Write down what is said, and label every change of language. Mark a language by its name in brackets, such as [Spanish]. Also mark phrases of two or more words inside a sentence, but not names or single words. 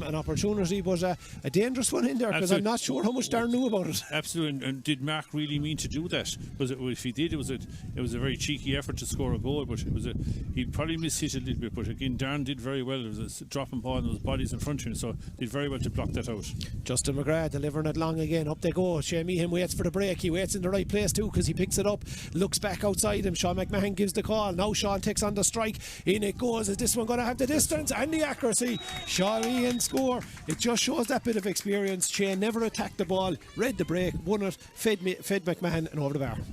[English] An opportunity, but a dangerous one in there, because I'm not sure how much Darren knew about it. Absolutely. And did Mark really mean to do that? If he did, it was a very cheeky effort to score a goal, but he probably missed it a little bit. But again, Darren did very well. It was a dropping ball and there was bodies in front of him, so did very well to block that out. Justin McGrath delivering it long again. Up they go. Shane Meehan waits for the break. He waits in the right place too, because he picks it up, looks back outside him. Sean McMahon gives the call. Now Sean takes on the strike. In it goes. Is this one going to have the distance and the accuracy? Sean Meehan score. It just shows that bit of experience. Shane never attacked the ball, read the break, won it, fed McMahon and over the bar.